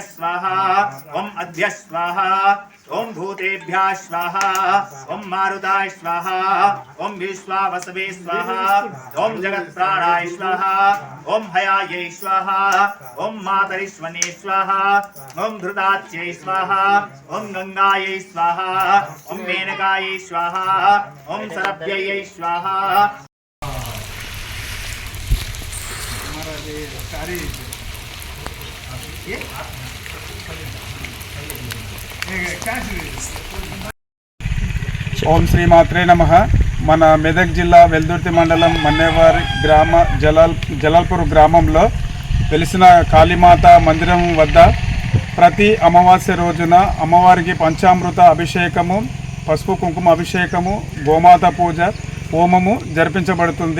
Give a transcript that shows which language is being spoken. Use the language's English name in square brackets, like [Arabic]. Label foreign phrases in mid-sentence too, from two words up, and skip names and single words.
[Sanskrit] स्वाहा, ओम अद्भ्यः स्वाहा, ओम भूतेभ्यः स्वाहा, ओम मारुताय स्वाहा, ओम विश्वावसवे स्वाहा, ओम जगत्प्राणाय स्वाहा, ओम हयायै स्वाहा, ओम मातरिश्वने स्वाहा, ओम धृताच्यै स्वाहा, ओम गंगायै स्वाहा, ओम मेनकायै स्वाहा, ओम सरभ्यै स्वाहा। ఓం శ్రీమాత్రే నమః. [Telugu] మన మెదక్ జిల్లా వెల్దుర్తి మండలం మన్నేవారి గ్రామ జలాల్పూర్ గ్రామంలో వెలిసిన కాళీమాత మందిరం వద్ద ప్రతి అమావాస్య రోజున అమ్మవారికి పంచామృత అభిషేకము, పసుపు కుంకుమ అభిషేకము, గోమాత పూజ, హోమము జరిపించబడుతుంది.